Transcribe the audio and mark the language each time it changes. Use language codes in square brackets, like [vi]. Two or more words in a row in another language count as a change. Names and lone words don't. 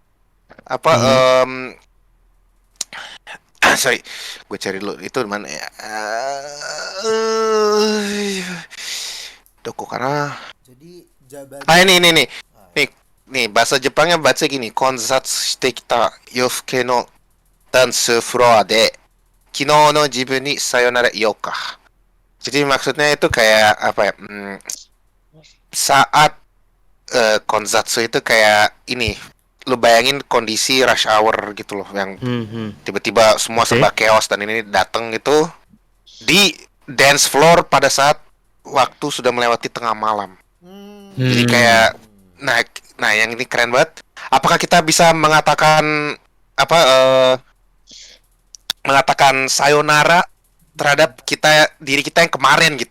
[id] Sorry, gue cari dulu itu mana ya. Doko karena. Jadi Jabaja. Nih bahasa Jepangnya baca gini. [ja] 混雑してきた夜更けの [en] dance floor [ja] で昨日の自分にさよならよか. [id] Jadi maksudnya itu kayak saat konsatsu itu kayak ini lu bayangin kondisi [en] rush hour [id] gitu loh, yang tiba-tiba semua Oke. serba chaos dan ini datang gitu di [en] dance floor [id] pada saat waktu sudah melewati tengah malam. Jadi kayak nah yang ini keren banget. Apakah kita bisa mengatakan mengatakan sayonara terhadap diri kita yang kemarin gitu.